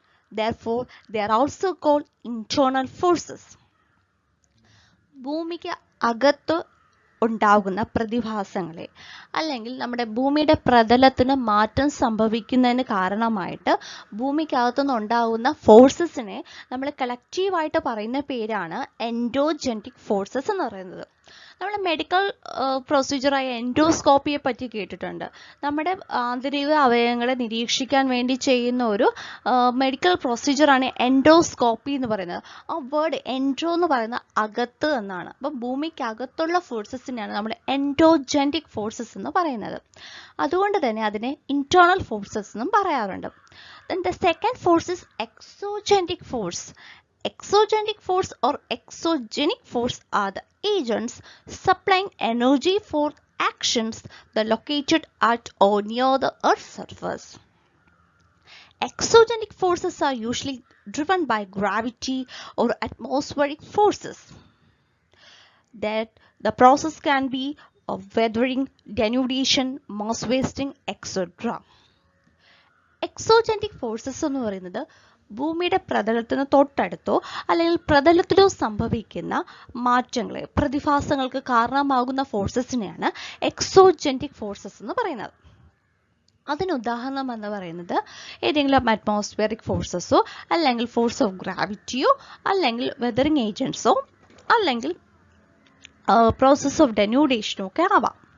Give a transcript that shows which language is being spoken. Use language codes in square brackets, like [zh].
[en] Therefore, they are also called internal forces. [ml] ഭൂമിക്ക് അകത്ത് ഉണ്ടാകുന്ന പ്രതിഭാസങ്ങളെ അല്ലെങ്കിൽ നമ്മുടെ ഭൂമിയുടെ പ്രതലത്തിന് മാറ്റം സംഭവിക്കുന്നതിന് കാരണമായിട്ട് ഭൂമിക്കകത്തുനിന്ന് ഉണ്ടാകുന്ന ഫോഴ്സസിനെ നമ്മൾ കളക്റ്റീവായിട്ട് പറയുന്ന പേരാണ് എൻഡോജെനിക് ഫോഴ്സസ് എന്ന് പറയുന്നത്. നമ്മൾ മെഡിക്കൽ പ്രൊസീജിയറായ എൻഡോസ്കോപ്പിയെ പറ്റി കേട്ടിട്ടുണ്ട്. നമ്മുടെ ആന്തരിക അവയവങ്ങളെ നിരീക്ഷിക്കാൻ വേണ്ടി ചെയ്യുന്ന ഒരു മെഡിക്കൽ പ്രൊസീജിയറാണ് എൻഡോസ്കോപ്പി എന്ന് പറയുന്നത്. ആ വേർഡ് എൻഡോ എന്ന് പറയുന്ന അകത്ത് എന്നാണ്. അപ്പം ഭൂമിക്കകത്തുള്ള ഫോഴ്സസിനെയാണ് നമ്മൾ എൻഡോജെനിക് ഫോഴ്സസ് എന്ന് പറയുന്നത്. അതുകൊണ്ട് തന്നെ അതിനെ ഇന്റേണൽ ഫോഴ്സസ് എന്നും പറയാറുണ്ട്. [en] Then the second force is exogenic force. Exogenic force or exogenic force are the agents supplying energy for actions that are located at or near the Earth's surface. Exogenic forces are usually driven by gravity or atmospheric forces. That the process can be of weathering, denudation, mass wasting, etc. [ml] എക്സോജെനിക് forces എന്ന് പറയുന്നത് ഭൂമിയുടെ പ്രതലത്തിന് തൊട്ടടുത്തോ അല്ലെങ്കിൽ പ്രതലത്തിലോ സംഭവിക്കുന്ന മാറ്റങ്ങളെ പ്രതിഭാസങ്ങൾക്ക് കാരണമാകുന്ന ഫോഴ്സസിനെയാണ് എക്സോജെനിക് forces എന്ന് പറയുന്നത്. അതിന് ഉദാഹരണം എന്ന് പറയുന്നത് ഏതെങ്കിലും അറ്റ്മോസ്ഫിയറിക് ഫോഴ്സസോ അല്ലെങ്കിൽ ഫോഴ്സ് ഓഫ് ഗ്രാവിറ്റിയോ അല്ലെങ്കിൽ വെതറിംഗ് ഏജൻസോ അല്ലെങ്കിൽ പ്രോസസ് ഓഫ് ഡെന്യൂഡേഷനോ ഒക്കെ ആവാം.